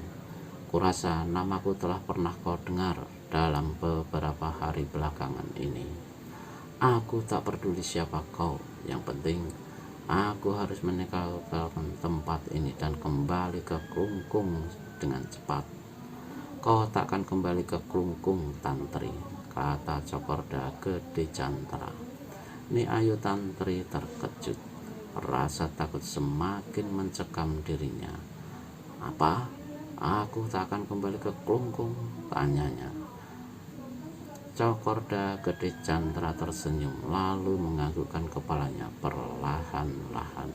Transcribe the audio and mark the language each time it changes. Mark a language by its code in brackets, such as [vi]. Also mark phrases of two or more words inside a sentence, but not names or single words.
[id] Kurasa namaku telah pernah kau dengar dalam beberapa hari belakangan ini. Aku tak peduli siapa kau, yang penting aku harus meninggalkan tempat ini dan kembali ke Klungkung dengan cepat. Kau takkan kembali ke Klungkung, Tantri, kata Cokorda Gede Cantra. Ni Ayu Tantri terkejut. Rasa takut semakin mencekam dirinya. Apa? Aku tak akan kembali ke Klungkung? Tanyanya. Cokorda Gede Cantra tersenyum lalu menganggukkan kepalanya perlahan-lahan.